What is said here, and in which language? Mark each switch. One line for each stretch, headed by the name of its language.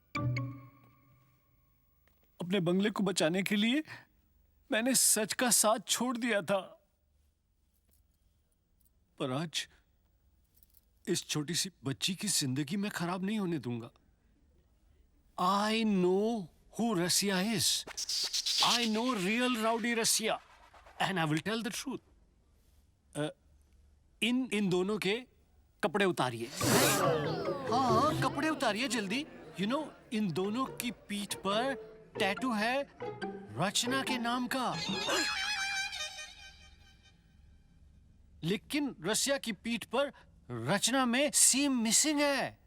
Hindi: अपने बंगले को बचाने के लिए मैंने सच का साथ छोड़ दिया था, पर आज इस छोटी सी बच्ची की जिंदगी मैं खराब नहीं होने दूंगा।
English: I know who Rasiya is. I know real rowdy Rasiya, and I will tell the truth.
Hindi: इन दोनों के कपड़े उतारिए। हाँ, कपड़े उतारिए जल्दी।
English: You know,
Hindi: इन दोनों की पीठ पर टैटू है रचना के नाम का, लेकिन रसिया की पीठ पर रचना में सीम मिसिंग है।